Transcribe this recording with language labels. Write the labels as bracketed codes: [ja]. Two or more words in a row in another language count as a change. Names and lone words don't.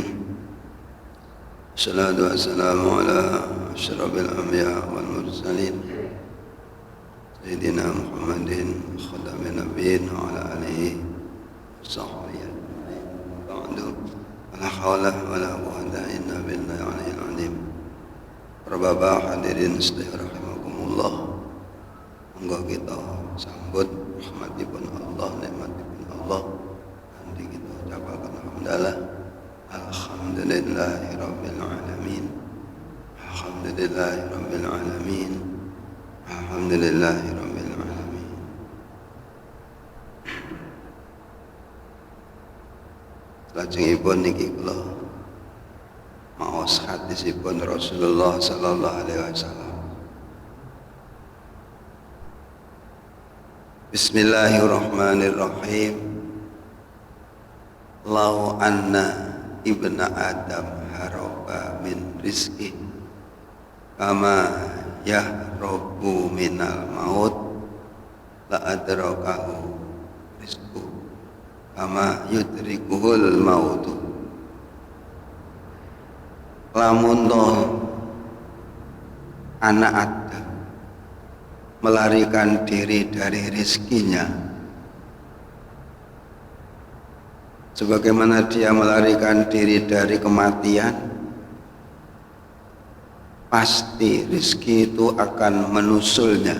[ar] الصلاة والسلام على أشرف الأنبياء والمرسلين سيدنا محمد خاتم النبيين وعلى آله وصحبه أجمعين. بعد ولا حول ولا قوة إلا بالله العلي العظيم. [jv] Para bapak hadirin sekalian rahimakumullah, monggo kita sambut rahmatipun Allah, nikmatipun Allah, [id] nanti kita ucapkan [ar] الحمد لله، الحمد لله رب العالمين، الحمد لله رب العالمين، الحمد لله رب العالمين. [jv] Lajengipun niki kula maos hadisipun Rasulullah [ar] صلى الله عليه وسلم. بسم الله الرحمن الرحيم. لو أن ابن آدم هرب من رزقه كما يهرب من الموت لأدركه رزقه كما يدركه الموت. [id] Lamun anak Adam melarikan diri dari rizkinya sebagaimana dia melarikan diri dari kematian, pasti rizki itu akan menyusulnya.